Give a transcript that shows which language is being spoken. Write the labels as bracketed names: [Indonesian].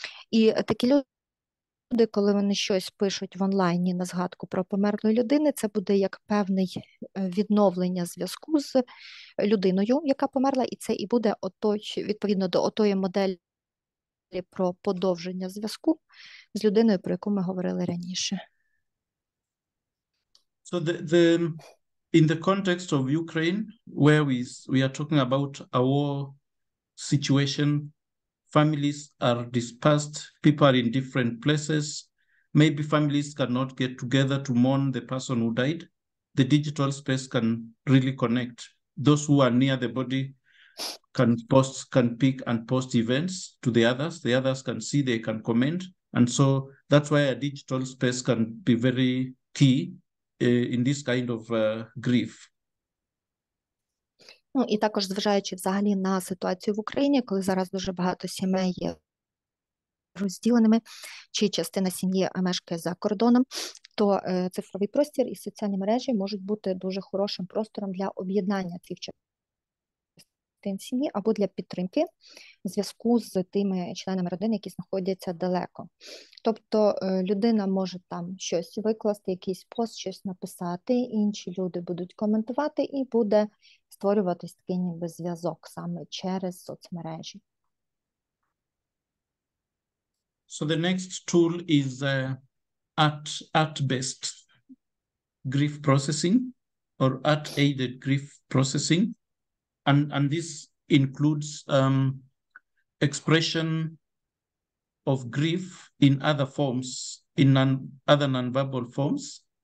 [Ukrainian] І такі люди, коли вони щось пишуть в онлайні на згадку про померлої людини, це буде як певний відновлення зв'язку з людиною, яка померла, і це і буде відповідно до отої моделі про подовження зв'язку з людиною, про яку ми говорили раніше. [English] So in the context of Ukraine, where we are talking about a war situation, families are dispersed, people are in different places, maybe families cannot get together to mourn the person who died. The digital space can really connect. Those who are near the body can pick and post events to the others can see, they can comment, and so that's why a digital space can be very key in this kind of grief. [Ukrainian] Ну, і також зважаючи взагалі на ситуацію в Україні, коли зараз дуже багато сімей є розділеними, чи частина сім'ї мешкає за кордоном, то цифровий простір і соціальні мережі можуть бути дуже хорошим простором для об'єднання цих частин сім'ї або для підтримки зв'язку з тими членами родини, які знаходяться далеко. Тобто людина може там щось викласти, якийсь пост, щось написати, інші люди будуть коментувати і буде створюватись такий ніби зв'язок саме через соцмережі. [English] So the next tool is art-based grief processing or art-aided grief processing. And this includes expression of grief in other forms, in other non-verbal forms.